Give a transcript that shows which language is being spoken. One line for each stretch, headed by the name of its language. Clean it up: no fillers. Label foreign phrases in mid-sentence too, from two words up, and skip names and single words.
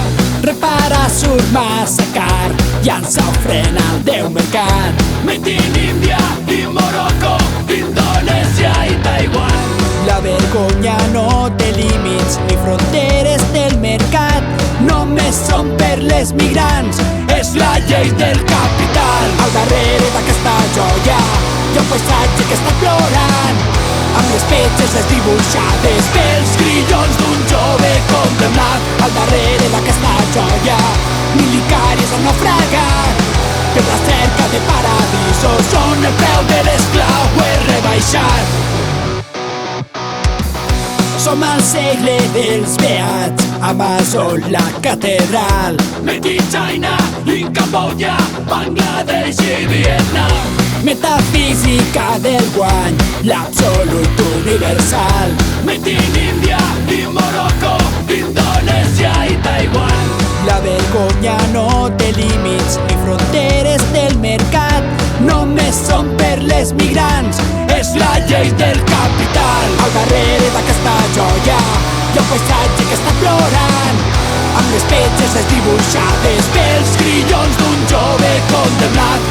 Catalan: Repara sur Massacre, llança ofrena al Déu mercat.
English: Made in India, i Morocco,
Catalan: Indonèsia i Taiwan. La vergonya no té límits ni fronteres del mercat. Només són per les migrants, és la llei del capital. Al darrere d'aquesta joia hi ha un paisatge que està plorant, amb les petges desdibuixades pels grillons d'un jove condemnat. Al darrere d'aquesta joia, milicaris han naufragat per la cerca de paradisos on el preu de l'esclau és rebaixat. Som al segle dels beats, Amazon, la catedral.
English: Made in China, in Camboya, Bangladesh i Vietnam.
Catalan: Metafísica del guany, l'absolut universal.
English: Made in India, i Morocco,
Catalan: Indonèsia i Taiwan. La vergonya no té límits ni fronteres del mercat. Només són per les migrants, és la llei del capital. Al darrere d'aquesta joia hi ha un paisatge que està plorant, amb les petges desdibuixades pels grillons d'un jove condemnat.